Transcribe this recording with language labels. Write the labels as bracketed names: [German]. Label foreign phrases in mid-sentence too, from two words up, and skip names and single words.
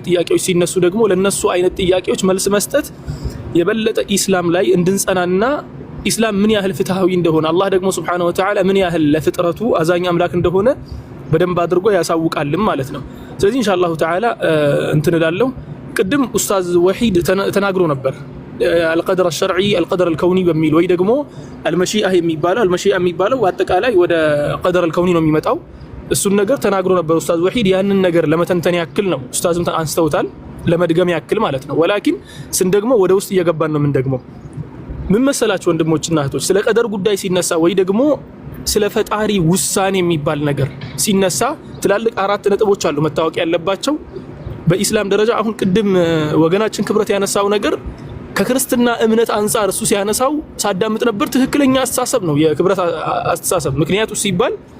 [Amharic] ጥያቄዎች ሲነሱ ደግሞ ለነሱ አይነት ጥያቄዎች መልስ መስጠት የበለጠ ኢስላም ላይ እንድንጸናና ኢስላም ምን ያህል ፍትሃዊ እንደሆነ አላህ ደግሞ [Arabic] سبحانه وتعالى [Amharic] ምን ያህል ለፍጥረቱ አዛኝ አምላክ እንደሆነ በደንብ አድርጎ ያሳውቃልም ማለት ነው። ስለዚህ [Arabic] إن شاء الله تعالى [Amharic] እንትን እላለሁ። ቅድም ኡስታዝ ወሒድ ተናግሮ ነበር [Arabic] القدر الشرعي القدر الكوني [Amharic] በሚል ወይ ደግሞ المشيئة የሚባለው አጠቃላይ ወደ قدر الكوني ነው የሚመጣው። እሱን ነገር ተናግሮ ነበር ኡስታዝ ወሒድ። ያንን ነገር ለመተንተን ያክል ነው ኡስታዝም አንስተውታል፣ ለመድገም ያክል ማለት ነው። ወላኪን ስንደግሞ ወደ ውስጥ እየገባን ነው። ምን ደግሞ ምን መሰላችሁ ወንድሞችና እህቶች፣ ስለ ቀደር ጉዳይ ሲነሳ ወይ ደግሞ ስለ ፈጣሪ ውሳኔ የሚባል ነገር ሲነሳ ትላልቅ 4 ነጥቦች አሉ መታወቅ ያለባቸው በኢስላም ደረጃ። አሁን ቅድም ወገናችን ክብረት ያነሳው ነገር ከክርስትና እምነት አንፃር እሱ ሲያነሳው ሳዳምጥ ነበር። ትክክለኛ አስተሳሰብ ነው የክብረት አስተሳሰብ። ምክንያቱ ሲባል